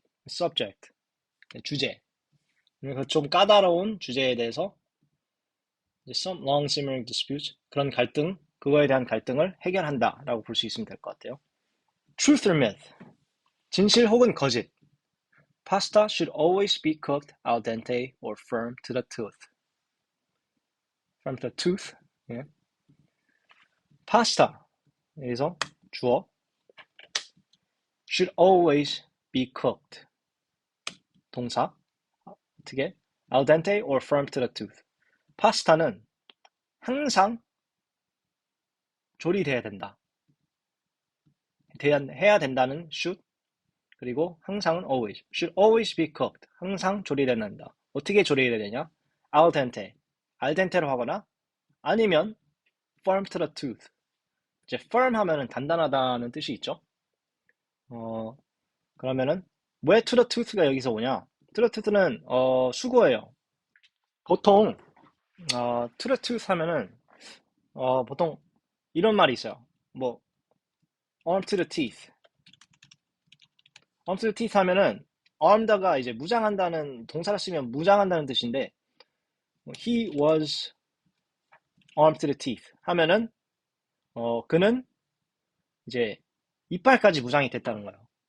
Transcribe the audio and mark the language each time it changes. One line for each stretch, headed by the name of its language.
Korean: subject, 주제. 그래서 좀 까다로운 주제에 대해서 이제
English: some long simmering disputes,
Korean: 그런 갈등, 그거에 대한 갈등을 해결한다. 라고 볼 수 있으면 될 것 같아요.
English: truth or myth,
Korean: 진실 혹은 거짓.
English: Pasta should always be cooked al dente or firm to the tooth. Firm to the tooth.
Korean: 예.
English: Pasta.
Korean: 여기서 주어.
English: Should always be cooked.
Korean: 동사. 어떻게?
English: Al dente or firm to the tooth.
Korean: 파스타는 항상 조리돼야 된다. 해야 된다는 should. 그리고 항상은 always.
English: Should always be cooked.
Korean: 항상 조리된다. 어떻게 조리해야 되냐? Al dente.
English: al dente
Korean: 로 하거나 아니면
English: firm to the tooth.
Korean: 이제 firm 하면은 단단하다는 뜻이 있죠. 그러면은 왜
English: to the tooth
Korean: 가 여기서 오냐?
English: to the tooth
Korean: 는 수거예요. 보통
English: to the tooth
Korean: 하면은 보통 이런 말이 있어요. 뭐
English: arm to the teeth. arm to the teeth
Korean: 하면은 armed가 이제 무장한다는 동사를 쓰면 무장한다는 뜻인데
English: he was armed to the teeth
Korean: 하면은 그는 이제 이빨까지 무장이 됐다는 거예요.